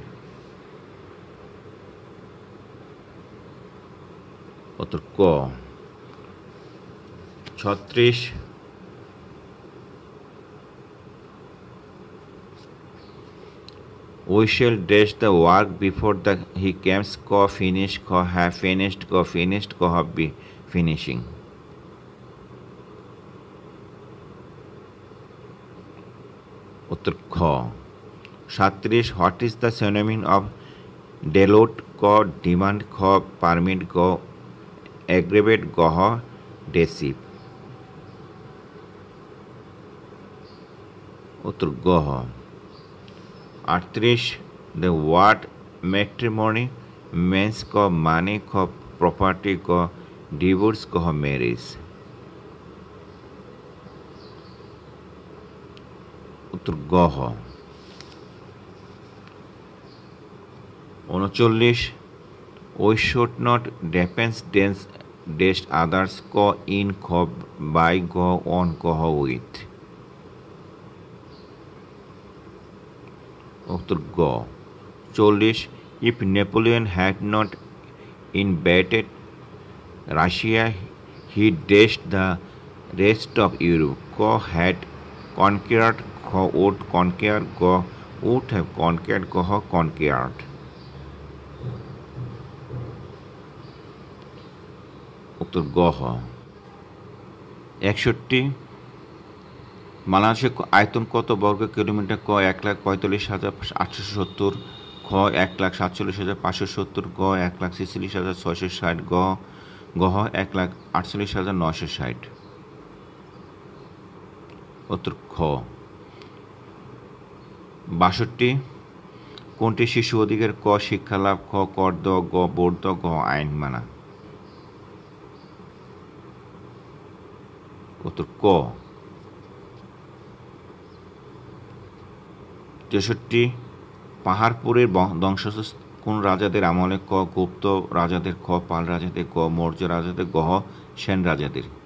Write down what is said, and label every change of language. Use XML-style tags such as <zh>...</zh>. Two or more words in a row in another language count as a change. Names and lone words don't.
<bn>উত্তর ক</bn> <en>36 we shall dash the work before the he comes ক finish খ have finished ক finished ক be finishing</en> <bn>উত্তর খ</bn> <en>37 what is the synonym of deload ক demand খ permit গ aggravate গ deceive</en> <bn>উত্তর গ</bn> <en>38 the word matrimony means ক মানে খ property ক divorce ক marriage</en> <bn>উত্তর গ</bn> <en>39 we should not depend dash others ক in খ by গ on ক with</en> <bn>উত্তর গ</bn> <en>40 if Napoleon had not invaded Russia he dashed the rest of Europe ক had conquered খ would conquer গ would have conquered গ conquered</en> <bn>উত্তর গ 61 বাংলাদেশের আয়তন কত বর্গ কিলোমিটার ক 1,45,870 খ 1,47,570 গ 1,46,660 গ 1,48,960 উত্তর খ 62 কোনটি শিশু অধিকার ক শিক্ষা লাভ খ কর দেওয়া গ ভোট দেওয়া গ আইন মানা উত্তর ক 63 পাহাড়পুরের ধ্বংসাবশেষ কোন রাজাদের আমলে ক গুপ্ত রাজাদের খ পাল রাজাদের গ মৌর্য রাজাদের গ সেন রাজাদের</bn>